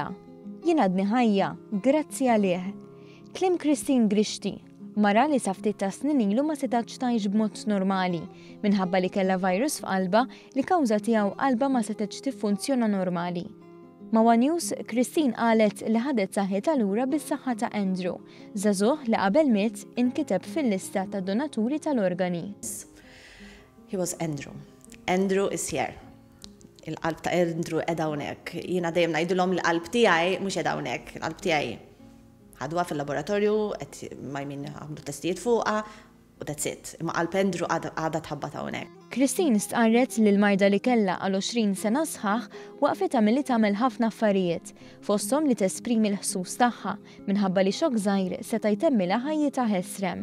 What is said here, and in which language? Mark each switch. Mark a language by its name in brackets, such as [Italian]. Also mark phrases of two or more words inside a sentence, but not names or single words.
[Maltese] Jien għadni ħajja, grazzi għalih. Kliem Christine Grixti, mara li sa ftit ta' snin ilu ma setax tgħix b'mod normali minħabba li kellha virus f'qalba li kawża tiegħu qalba ma setax tiffunzjona normali. Ma' One News, Christine qalet li ħadet saħħitha lura bis-saħħa ta' Andrew, żagħżugħ li qabel miet inkiteb fil-lista ta' donaturi tal-organi. [English] He was Andrew. Andrew is here. [Maltese] Il-qalb ta' Andrew edha hawnhekk. Jiena dejjem ngħidulhom l-qalb tiegħi mhux edha hawnhekk, il-qalb tiegħi ħadwa fil-laboratorju, qed ma jmin għamlu testijiet fuqha u [English] that's it. [Maltese] Imma qalb Andrew għadha tħabbat hawnhekk. Christine stqarret li l-marda li kellha għal 20 sena sħaħ waqfitha milli tagħmel ħafna affarijiet, fosthom li tesprimi l-ħsus tagħha minħabba li xokk żgħir seta' jtemmilha ħajjitha ħesrem.